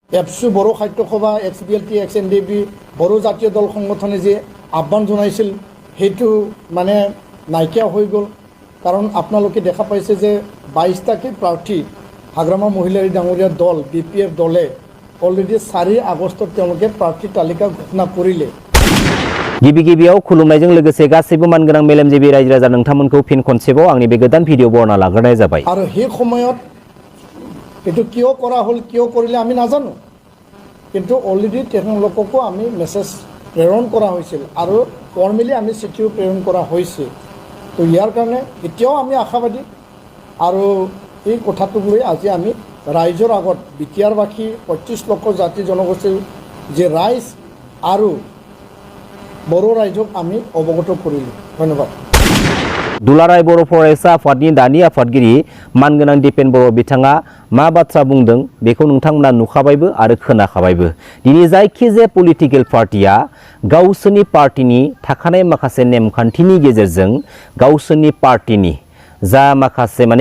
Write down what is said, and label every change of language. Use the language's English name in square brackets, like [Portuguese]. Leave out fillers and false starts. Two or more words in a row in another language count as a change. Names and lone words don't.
[Assamese] एबसु बर' साहित्य सभा XBLT XNDB बर' জাতীয় দল সংগঠনে যে আহ্বান জনাইছিল হেতু মানে নাইকিয়া হৈ গ'ল কাৰণ আপোনালোকে দেখা পাইছে যে 22টাকে প্ৰাৰ্থী হাগ্ৰামা মহিলাৰী ডাঙৰীয়া দল BPF দলে অলৰেডি 4 আগষ্টত তেওঁলোকে প্ৰাৰ্থী তালিকা ঘোষণা কৰিলে [Bodo] गिबियाव खुलुमनायजों लोगोसे गासैबो मानगोनां मेलेमजिबि रायजो राजा नोंथांमोनखौ फिन खनसेबाव आंनि बे गोदान भिडिअ बरना लाग्रोनाय जाबाय आरो हे [Assamese] সময়ত এটো কিয় কৰা হল কিয় কৰিলে আমি নাজানো কিন্তু অলৰেডি তেওঁলোককো আমি মেছেজ প্ৰেৰণ কৰা হৈছিল আৰু ফৰ্মেলি আমি চিঠিও প্ৰেৰণ কৰা হৈছে তো ইয়াৰ কাৰণে এতিয়াও আমি আশাবাদী আৰু এই কথাটো লৈ আজি আমি ৰাইজৰ আগত বিটিয়াৰবাসী 25 লক্ষ জাতি জনগোষ্ঠীৰ যে ৰাইজ আৰু বড়ো ৰাইজক আমি অৱগত কৰিলো ধন্যবাদ [Bodo] दुलाराय बर' फरायसा आफादनि दानि आफादगिरि मानगोनां दिपेन बर' बिथाङा मा बाथ्रा बुंदों बेखौ नोंथांमोना नुखाबायबो आरो खोनाखाबायबो दिनै जायखिजाया [English] political party [Bodo] गावसोरनि पार्टिनि थाखानाय माखासे नेमखान्थिनि गेजेरजों गावसोरनि पार्टिनि जा माखासे माने